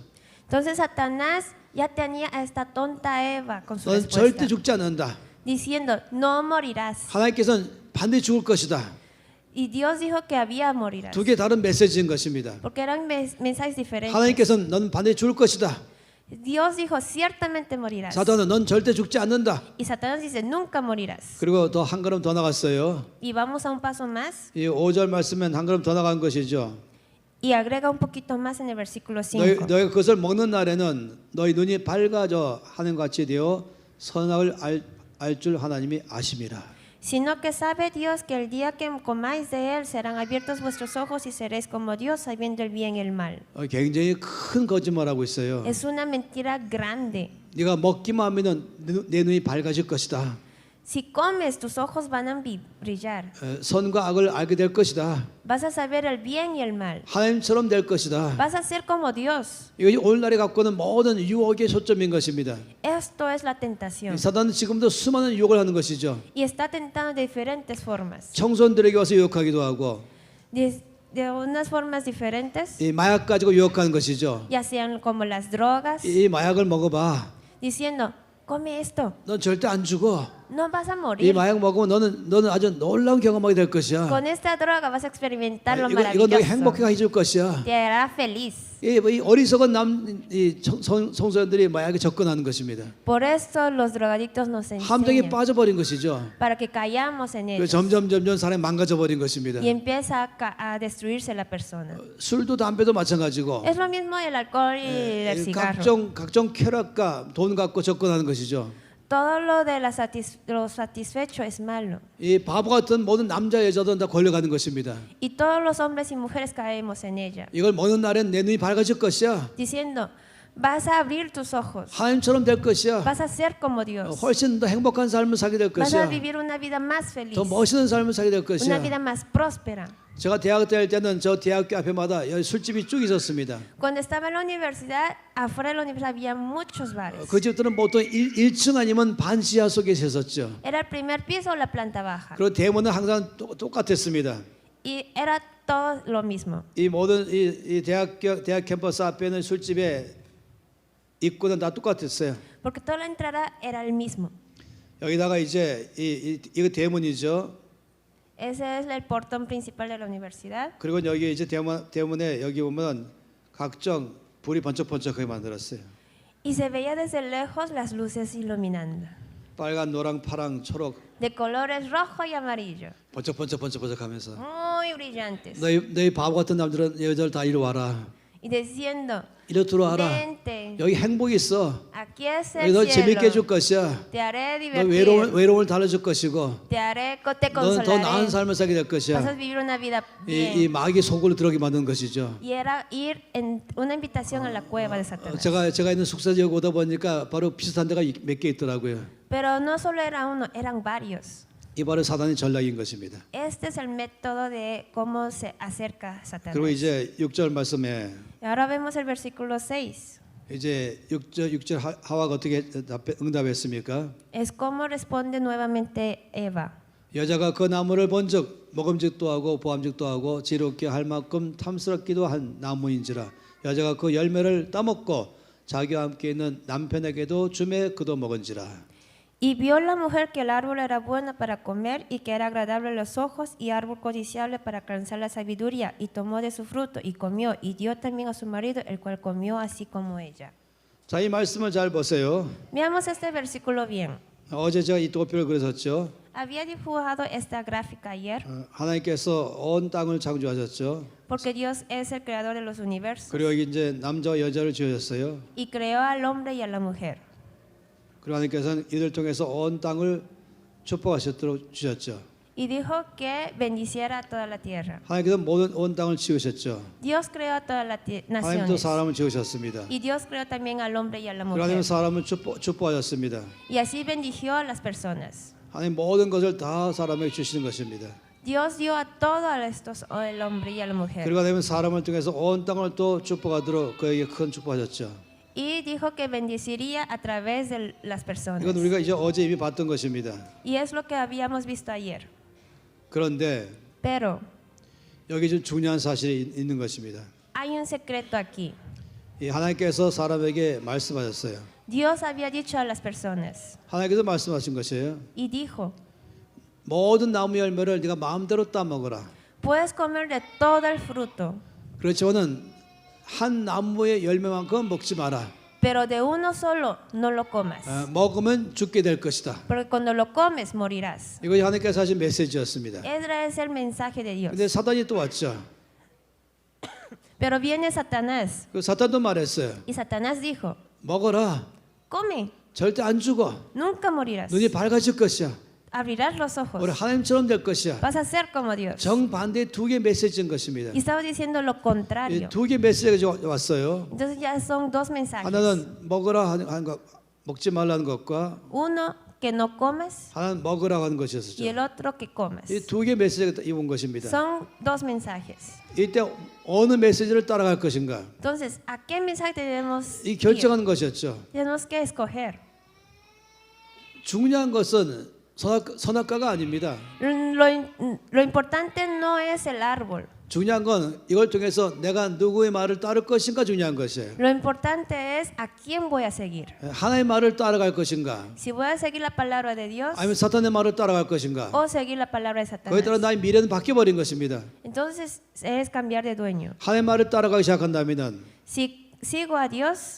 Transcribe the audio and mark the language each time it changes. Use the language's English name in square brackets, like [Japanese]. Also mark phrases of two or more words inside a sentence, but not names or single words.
[Spanish] Entonces Satanás ya tenía a esta tonta Eva con su [Korean] 넌 절대 [Spanish] respuesta, [Korean] 죽지 않는다. [Spanish] diciendo, no morirás. [Korean] 하나님께서는 반드시 죽을 것이다. [Spanish] Y Dios dijo que había morirás. [Korean] 두 개 다른 메시지인 것입니다. [Spanish] Porque eran mensajes diferentes. [Korean] 하나님께서는 넌 반드시 죽을 것이다. [Spanish] Dios dijo, ciertamente morirás. [Korean] 사단은 넌 절대 죽지 않는다. [Spanish] Y Satanás dice, nunca morirás. [Korean] 그리고 더 한 걸음 더 나갔어요. [Spanish] Y vamos a un paso más [Korean] 이 5절 말씀은 한 걸음 더 나간 것이죠. [Spanish] y agrega un poquito más en el versículo 5. [Korean] 너희 그것을 먹는 날에는 너희 눈이 밝아져 하는 같이 되어 선악을 알 줄 하나님이 아심이라. [Spanish] Sino que sabe Dios que el día que comáis de él serán abiertos vuestros ojos y seréis como Dios sabiendo el bien y el mal. [Korean] 굉장히 큰 거짓말하고 있어요. [Spanish] Es una mentira grande. [Korean] 네가 먹기만 하면은 내 눈이 밝아질 것이다. [Spanish] Si comes, tus ojos van a brillar. [Korean] 선과 악을 알게 될 것이다. [Spanish] Vas a saber el bien y el mal. [Korean] 하나님처럼 될 것이다. [Spanish] Vas a ser como Dios. [Korean] 이것이 오늘날에 갖고 있는 모든 유혹의 초점인 것입니다. [Spanish] Esto es la tentación. [Korean] 사단은 지금도 수많은 유혹을 하는 것이죠. [Spanish] Y está tentando de diferentes formas. [Korean] 청소년들에게 와서 유혹하기도 하고 [Spanish] De unas formas diferentes, [Korean] 이 마약 가지고 유혹하는 것이죠. [Spanish] ya sean como las drogas, [Korean] 이 마약을 먹어봐. [Spanish] diciendo, come esto, [Korean] 넌 절대 안 죽어. [Spanish] no vas a [Korean] 이 [Spanish] morir. [Korean] 마약 먹으면 너는 아주 놀라운 경험하게 될 것이야. [Spanish] Con esta droga vas a experimentar lo [Korean] 이거 너에게 행복하게 [Spanish] maravilloso. [Korean] 해줄 것이야. [Spanish] Te hará feliz. [Korean] 이 어리석은 청소년들이 마약에 접근하는 것입니다. [Spanish] Por eso los drogadictos nos [Korean] 함정에 [Spanish] enseñan, [Korean] 빠져버린 것이죠. [Spanish] para que callamos en [Korean] 그래서 [Spanish] ellos. [Korean] 점점 사람이 망가져버린 것입니다. [Spanish] Y empieza a destruirse la persona. [Korean] 술도 담배도 마찬가지고 [Spanish] Es lo mismo el alcohol y el cigarro. [Korean] 각종 쾌락과 돈 갖고 접근하는 것이죠. [Spanish] Todo lo de lo satisfecho es malo. [Korean] 이 바보 같은 모든 남자 여자들은 다 걸려가는 것입니다. [Spanish] Y todos los hombres y mujeres caemos en ella. [Korean] 이걸 먹는 날엔 내 눈이 밝아질 것이야. [Spanish] Diciendo, vas a abrir tus ojos. [Korean] 하나님처럼 될 것이야. [Spanish] Vas a ser como Dios. [Korean] 훨씬 더 행복한 삶을 살게 될 [Spanish] Vas a [Korean] 것이야. [Spanish] vivir una vida más feliz. [Korean] 더 멋있는 삶을 살게 될 [Spanish] Una [Korean] 것이야. [Spanish] vida más próspera. [Korean] 제가 대학 다닐 때는 저 대학교 앞에마다 여기 술집이 쭉 있었습니다. [Spanish] Cuando estaba en la universidad, afuera de la universidad había muchos bares. [Korean] 그 집들은 보통 1층 아니면 반지하 속에 있었죠. [Spanish] Era el primer piso o la planta baja. [Korean] 그리고 대문은 항상 똑같았습니다. [Spanish] Y era todo lo mismo. [Korean] 이 모든 이 대학 캠퍼스 앞에 있는 술집의 입구는 다 똑같았어요. [Spanish] Porque toda la entrada era el mismo. [Korean] 여기다가 이제 이거 대문이죠. [Spanish] Ese es el portón principal de la universidad. [Korean] 그리고 여기 이제 대문에 여기 보면 각종 불이 번쩍번쩍하게 만들었어요. [Spanish] Y se veía desde lejos las luces iluminando. [Korean] 빨간, 노랑, 파랑, 초록 [Spanish] De colores rojo y amarillo. [Korean] 번쩍번쩍하면서 [Spanish] Muy brillantes. [Korean] 너희 바보 같은 남들은 여자들 다 이리 와라. [Spanish] Y diciendo, [Korean] 이리 들어와라. [Spanish] vente, [Korean] 여기 행복이 있어. [Spanish] aquí es [Korean] 여기 [Spanish] el [Korean] 너 재밌게 해줄 [Spanish] cielo. [Korean] 것이야. [Spanish] Te haré [Korean] 너 [Spanish] divertir. [Korean] 외로움을 달래줄 것이고 [Spanish] Te [Korean] 넌 [Spanish] te [Korean] 더 나은 [Spanish] consolaré. [Korean] 삶을 살게 될 [Spanish] Vas a [Korean] 것이야. [Spanish] vivir una vida [Korean] 이 [Spanish] bien. [Korean] 마귀 속으로 들어가게 만드는 것이죠. [Spanish] Y era ir en una invitación a la cueva de Satanás. [Korean] 제가 있는 숙소 지역 오다 보니까 바로 비슷한 데가 몇 개 있더라고요. [Spanish] Pero no solo era uno, eran varios. [Korean] 이 바로 사단의 전략인 것입니다. [Spanish] Este es el método de cómo se acerca Satanás. [Korean] 그리고 이제 6절 말씀에 [Spanish] Y ahora vemos el versículo 6. [Korean] 이제 6절 하와가 어떻게 응답했습니까? [Spanish] Es como responde nuevamente Eva. [Korean] 여자가 그 나무를 본즉 먹음직도 하고 보암직도 하고 지롭게 할 만큼 탐스럽기도 한 나무인지라 여자가 그 열매를 따먹고 자기와 함께 있는 남편에게도 주매 그도 먹은지라. [Spanish] Y vio la mujer que el árbol era bueno para comer y que era agradable a los ojos y árbol codiciable para alcanzar la sabiduría y tomó de su fruto y comió y dio también a su marido el cual comió así como ella. [Korean] 자, 이 말씀을 잘 보세요. [Spanish] Veamos este versículo bien. [Korean] 어제 제가 이 도표를 그렸었죠. [Spanish] Había dibujado esta gráfica ayer [Korean] 하나님께서 온 땅을 창조하셨죠. [Spanish] porque Dios es el creador de los universos [Korean] 그리고 여기 이제 남자와 여자를 지으셨어요. [Spanish] y creó al hombre y a la mujer. [Korean] 그리고 하나님께서는 이들 통해서 온 땅을 축복하셨도록 주셨죠. [Spanish] Y dijo que bendiciera a toda la tierra. [Korean] 하나님께서 모든 온 땅을 지으셨죠. [Spanish] Dios creó a todas las [Korean] 하나님도 [Spanish] naciones. [Korean] 사람을 지으셨습니다. [Spanish] Y Dios creó también al hombre y a la [Korean] 그리고 하나님은 [Spanish] mujer. [Korean] 사람을 축복하셨습니다. [Spanish] Y así bendijo a las personas. [Korean] 하나님 모든 것을 다 사람에게 주시는 것입니다. [Spanish] Dios dio a todos estos, el hombre y a la mujer. [Korean] 그리고 하나님은 사람을 통해서 온 땅을 또 축복하도록 그에게 큰 축복하셨죠. [Spanish] Y dijo que bendeciría a través de las personas. [Korean] 이건 우리가 이제 어제 이미 봤던 것입니다. [Spanish] Y es lo que habíamos visto ayer. [Korean] 그런데 [Spanish] Pero [Korean] 여기 좀 중요한 사실이 있는 것입니다. [Spanish] hay un secreto aquí. [Korean] 이 하나님께서 사람에게 말씀하셨어요. [Spanish] Dios había dicho a las personas [Korean] 하나님께서 말씀하신 것이에요. [Spanish] y dijo, [Korean] 모든 나무 열매를 네가 마음대로 따먹어라. [Spanish] puedes comer de todo el fruto, [Korean] 그렇지만은 한 나무의 열매만큼 먹지 마라. [Spanish] pero de uno solo no lo comas, [Korean] 먹으면 죽게 될 것이다. [Spanish] porque cuando lo comes morirás. [Korean] 이것이 하나님께서 하신 메시지였습니다. [Spanish] Ese es el mensaje de Dios. [Korean] 근데 사단이 또 왔죠. [Spanish] Pero viene Satanás [Korean] 그 사탄도 말했어요. [Spanish] y Satanás dijo, [Korean] 먹어라. [Spanish] come, [Korean] 절대 안 죽어. [Spanish] nunca morirás. [Korean] 눈이 밝아질 것이야. [Spanish] Abrirás los ojos, [Korean] 우리 하나님처럼 될 것이야. [Spanish] vas a ser como Dios. [Korean] 정반대의 두 개의 메시지인 것입니다. [Spanish] Y estaba diciendo lo contrario. [Korean] 두 개의 메시지가 왔어요. [Spanish] Entonces ya son dos mensajes. [Korean] 하나는 먹으라 하는 것, 먹지 말라는 것과 [Spanish] Uno, que no comas [Korean] 하나는 먹으라고 하는 [Spanish] y [Korean] 것이었죠. [Spanish] el otro que comas. [Korean] 이 두 개의 메시지가 이온 것입니다. [Spanish] Son dos mensajes. [Korean] 이때 어느 메시지를 따라갈 것인가? [Spanish] Entonces, ¿a qué mensaje debemos [Korean] 이 [Spanish] ir? [Korean] 결정하는 것이었죠. [Spanish] Tenemos que escoger. [Korean] 중요한 것은 선악과가 아닙니다. [Spanish] Lo importante no es el árbol. [Korean] 중요한 건 이걸 통해서 내가 누구의 말을 따를 것인가 중요한 것이에요. [Spanish] Lo importante es a quién voy a seguir. [Korean] 하나님의 말을 따라갈 것인가? [Spanish] Si voy a seguir la palabra de Dios [Korean] 아니면 사탄의 말을 따라갈 것인가? [Spanish] o seguir la palabra de [Korean] 거기에 따라 [Spanish] Satanás. [Korean] 나의 미래는 바뀌어 버린 것입니다. [Spanish] Entonces es cambiar de dueño. [Korean] 하나님의 말을 따라가기 시작한다면은 [Spanish] Si sigo a Dios,